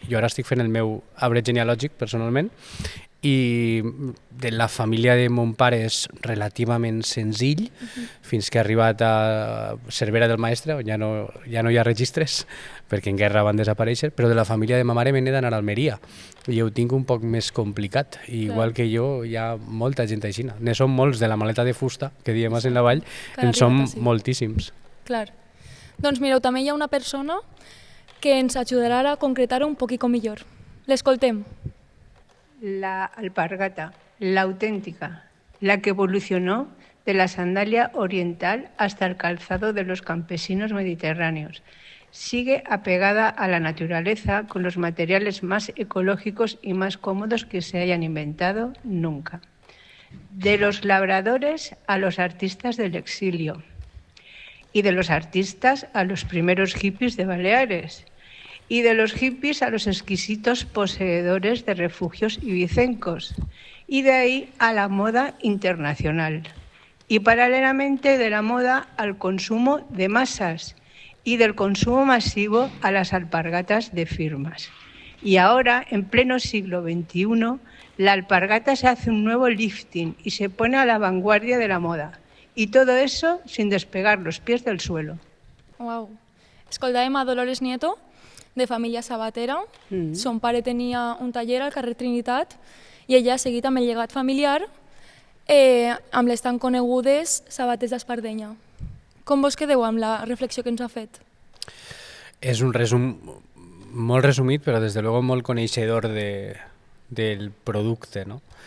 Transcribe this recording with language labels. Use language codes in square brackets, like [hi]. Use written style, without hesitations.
[ca] Jo ara estic fent el meu arbre genealògic personalment i de la família de mon pare és relativament senzill fins que ha arribat a Cervera del Maestre, on ja no hi ha registres perquè en guerra van desaparèixer, però de la família de ma mare m'he d'anar a Almeria i ho tinc un poc més complicat. Igual que jo, hi ha molta gent així. Ne som molts de la maleta de fusta, que diem en la Vall, en som moltíssims. Clar. Doncs mireu, també hi ha una persona que ens ajudarà a concretar-ho un poquito millor. L'escoltem. [es] La alpargata, la auténtica, la que evolucionó de la sandalia oriental hasta el calzado de los campesinos mediterráneos. Sigue apegada a la naturaleza con los materiales más ecológicos y más cómodos que se hayan inventado nunca. De los labradores a los artistas del exilio y de los artistas a los primeros hippies de Baleares y de los hippies a los exquisitos poseedores de refugios ibicencos y de ahí a la moda internacional. y paralelamente de la moda al consumo de masas y del consumo masivo a las alpargatas de firmas. Y ahora, en pleno siglo XXI, la alpargata se hace un nuevo lifting y se pone a la vanguardia de la moda. Y todo eso sin despegar los pies del suelo. [ca] Uau. Escoltàvem a Dolores Nieto, de família sabatera. Son pare tenia un taller al carrer Trinitat i ella ha seguit amb el llegat familiar amb les tan conegudes sabates d'Espardenya. Com vos quedeu amb la reflexió que ens ha fet? És un resum molt resumit, però des de luego molt coneixedor del producte, no?